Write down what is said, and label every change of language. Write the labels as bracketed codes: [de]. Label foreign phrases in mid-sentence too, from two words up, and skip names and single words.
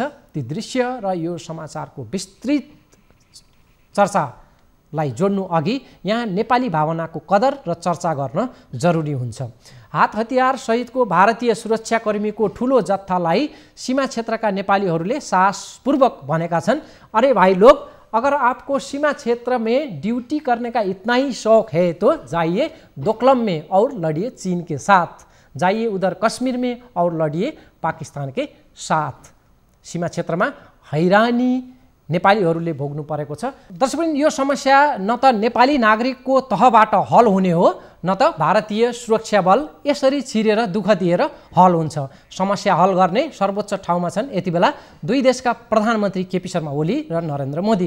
[ne] ती दृश्य र यो समाचारको विस्तृत चर्चालाई जोड्नु अघि यहाँ नेपाली भावनाको कदर र चर्चा गर्न जरुरी हुन्छ। हात हतियार सहितको भारतीय सुरक्षाकर्मीको ठुलो जत्थालाई सीमा क्षेत्रका नेपालीहरूले साहसपूर्वक भनेका छन्, [hi] अरे भाई लोग, अगर आपको सीमा क्षेत्र में ड्यूटी करने का इतना ही शौक है तो जाइए दोकलम में और लड़िए चीन के साथ, जाइए उधर कश्मीर में और लड़िए पाकिस्तान के साथ। [ne] सीमा क्षेत्रमा हैरानी नेपालीहरूले भोग्नु परेको छ। दर्शकवृन्द, यो समस्या न त नेपाली नागरिकको तहबाट हल हुने हो न त भारतीय सुरक्षा बल यसरी छिरेर दुःख दिएर हल हुन्छ। समस्या हल गर्ने सर्वोच्च ठाउँमा छन् यति बेला दुई देशका प्रधानमन्त्री केपी शर्मा ओली र नरेन्द्र मोदी।